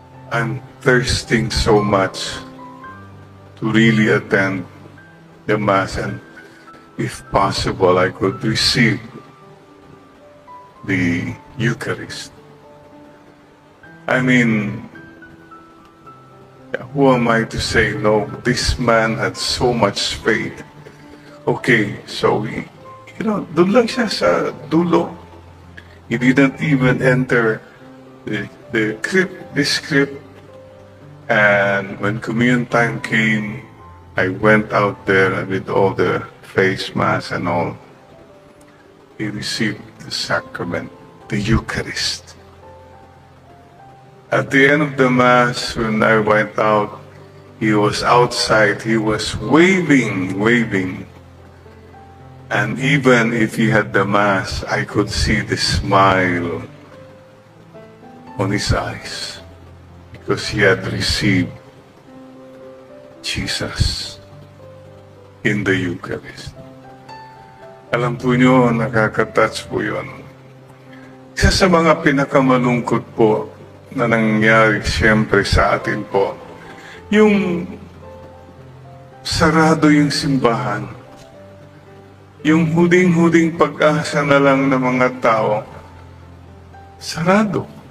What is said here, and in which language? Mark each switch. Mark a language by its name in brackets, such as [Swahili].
[English] I'm thirsting so much to really attend the Mass, and if possible, I could receive the Eucharist." I mean, who am I to say no? This man had so much faith. [Filipino] Okay, so doon lang siya sa dulo. [English] He didn't even enter the crypt, this crypt. And when communion time came, I went out there with all the face mask and all. He received the sacrament, the Eucharist. At the end of the Mass, when I went out, he was outside, he was waving. And even if he had the Mass, I could see the smile on his eyes, because he had received Jesus in the Eucharist. [Filipino] Alam po nyo, nakaka-touch po yun. Isa sa mga pinakamalungkot po na nangyari siyempre sa atin po, yung sarado yung simbahan, yung huling-huling pag-asa na lang ng mga tao, sarado.